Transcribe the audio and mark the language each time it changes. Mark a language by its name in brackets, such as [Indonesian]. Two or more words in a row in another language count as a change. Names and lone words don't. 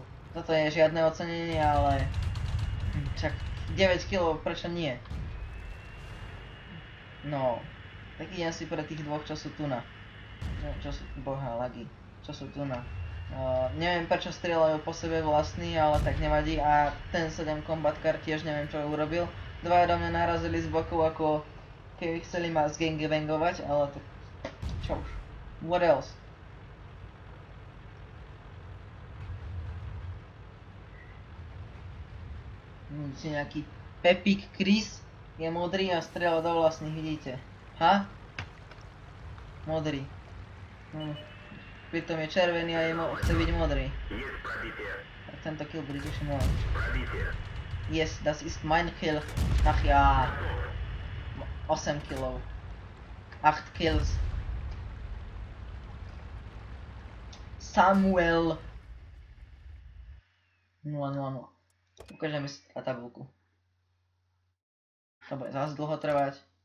[Slovak] Toto je žiadne ocenenie, ale však 9 kg, prečo nie? No, tak idem si pre tých dvoch, čo sú tu na. Čo sú, boha, lagy. Čo sú tu na. Neviem prečo strieľajú po sebe vlastní, ale tak nevadí. A ten 7 [English] combat car [Slovak] tiež neviem čo urobil. Dvaja do mňa narazili z boku, ako keby chceli ma zgangbangovať, ale to čo už. [English] What else? [Slovak] Vidíte nejaký Pepik Chris je modrý a strieľa do vlastných, vidíte. Ha? Modrý. Pritom je červený a chce byť modrý. Tento kill bude tuším môj. [German] Yes, das ist mein kill. [Slovak] Ach ja. 8 kg. 8 kills. Samuel. 0-0-0. Ukážeme si na tabulku. To bude zase dlho trvať.